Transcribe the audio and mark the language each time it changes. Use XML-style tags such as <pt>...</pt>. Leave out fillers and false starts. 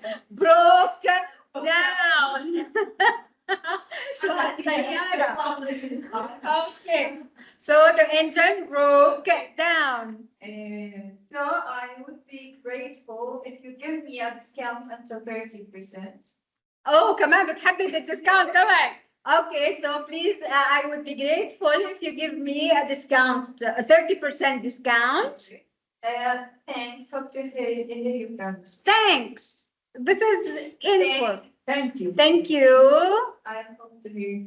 <en>Broke down.</en> <ar>شو هالسيارة.</ar> <en>Okay. So the engine broke down. So I would be grateful if you give me a discount until 30%. Oh,</en> <ar>كمان بتحدد الديسكاونت تبعك.</ar> <en>Okay, so please, I would be grateful if you give me a discount, a 30% discount. Thanks. Hope to hear you from you. Thanks. This is info. Thank you. Thank you. I hope to hear.</en>